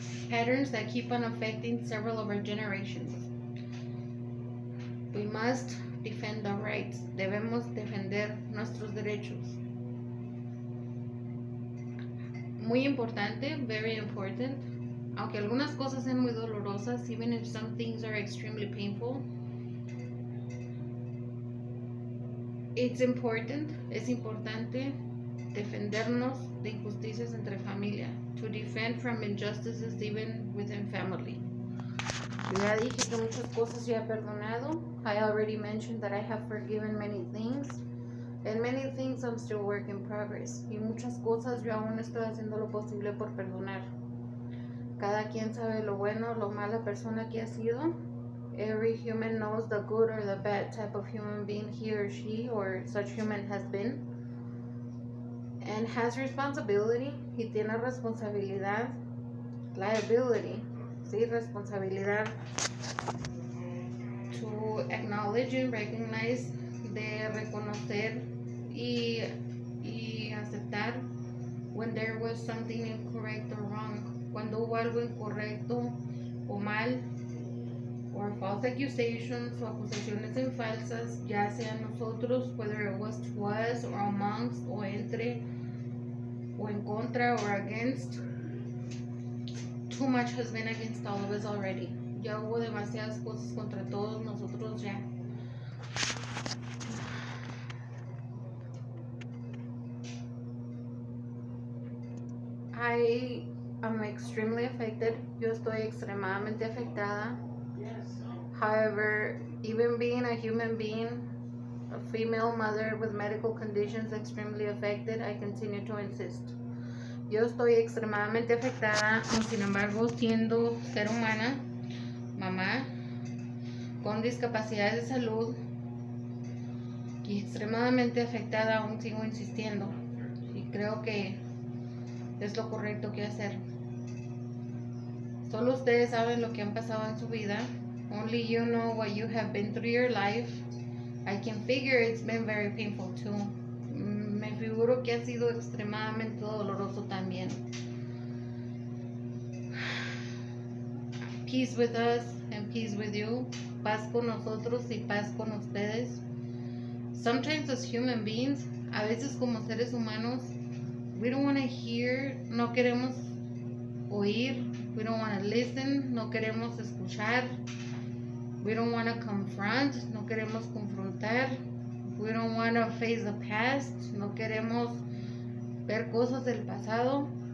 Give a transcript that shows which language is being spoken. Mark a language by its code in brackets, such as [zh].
[en] Patterns that keep on affecting several of our generations. We must defend our rights. [es] Debemos defender nuestros derechos. Muy importante, [en] very important. [es] Aunque algunas cosas sean muy dolorosas, [en] even if some things are extremely painful, [es] es importante defendernos de injusticias entre familia. [en] To defend from injustices even within family. [es] Ya dije que muchas cosas ya he perdonado. [en] I already mentioned that I have forgiven many things. And many things I'm still work in progress. [es] Y muchas cosas yo aún estoy haciendo lo posible por perdonar. Cada quien sabe lo bueno, lo mala persona que ha sido. [en] Every human knows the good or the bad type of human being he or she or such human has been. And has responsibility. [es] Y tiene responsabilidad. Liability. Sí, responsabilidad. [en] To acknowledge and recognize. [es] De reconocer y aceptar [en] when there was something incorrect or wrong. [es] Cuando hubo algo incorrecto o mal, [en] or false accusations [es] o acusaciones en falsas, ya sea nosotros, [en] whether it was to us or amongst [es] o entre o en contra [en] or against. Too much has been against all of us already. [es] Ya hubo demasiadas cosas contra todos nosotros ya. [en] I am extremely affected. [es] Yo estoy extremadamente afectada. [en] However, even being a human being, a female mother with medical conditions extremely affected, I continue to insist. [es] Yo estoy extremadamente afectada, sin embargo, siendo ser humana, mamá, con discapacidades de salud, y extremadamente afectada, aún sigo insistiendo y creo que es lo correcto que hacer. Solo ustedes saben lo que han pasado en su vida. [en] Only you know what you have been through your life. I can figure it's been very painful too. [es] Me figuro que ha sido extremadamente doloroso también. [en] Peace with us and peace with you. [es] Paz con nosotros y paz con ustedes. [en] Sometimes as human beings, [es] a veces como seres humanos, [en] we don't want to hear, [es] no queremos oír, [en] we don't want to listen, [es] no queremos escuchar, [en] we don't want to confront, [es] no queremos confrontar, [en] we don't want to face the past, [es] no queremos ver cosas del pasado.